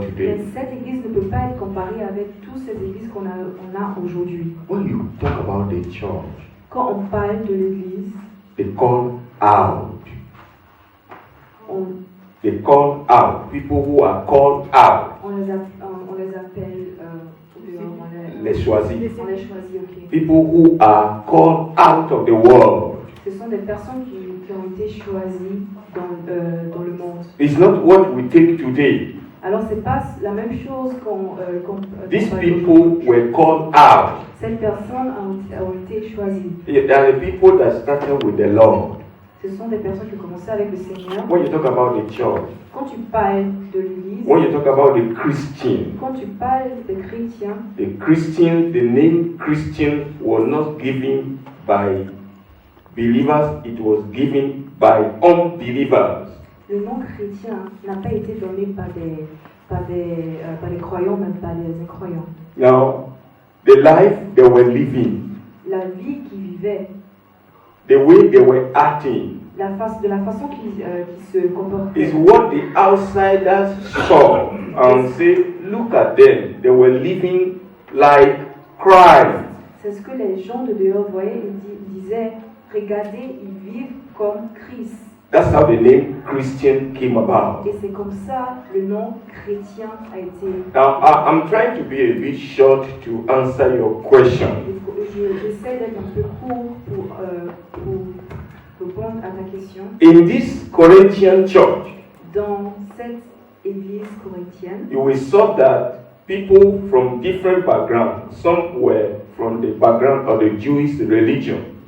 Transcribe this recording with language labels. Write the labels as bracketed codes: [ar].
[fr] Mais [en] today. [fr] cette église ne peut pas être comparée avec toutes ces églises qu'on a aujourd'hui. [en] When you talk about the church, [fr] Quand on parle de l'église, [en] they call out. [fr] on [en] They call out. People who are called out. [fr] on les appelle Les choisis. on les choisit, ok. [en] People who are called out of the world. [fr] Ce sont des personnes qui ont été choisies dans le monde. [en] It's not what we take today. [fr] Alors c'est pas la même chose [en] These [fr] parle [en] people [fr] aujourd'hui. [en] were called out. [fr] Ces personnes ont été choisies. [en] They are the people that started with the Lord. [fr] Ce sont des personnes qui ont commencé avec le Seigneur. [en] When you talk about the church, [fr] Quand tu parles de l'Église, [en] when you talk about the Christian, [fr] quand tu parles des chrétiens, [en] the name Christian was not given by believers, it was given by unbelievers. [fr] le nom chrétien n'a pas été donné par des croyants, même par les incroyants. [en] Now, the life they were living, [fr] La vie qu'ils vivaient, [en] the way they were acting, [fr] de la façon qu'ils se comportaient, [en] is what the outsiders saw and say, look at them, they were living like Christ. [fr] c'est ce que les gens de dehors voyaient et disaient, regardez, ils vivent comme Christ. [en] That's how the name Christian came about. [fr] Et c'est comme ça le nom chrétien a été. [en] Now, I'm trying to be a bit short to answer your question. [fr] J'essaie d'être un peu court pour répondre à ta question. [en] In this Corinthian church, [fr] Dans cette église corinthienne, [en] you will saw that people from different backgrounds, some were from the background of the Jewish religion.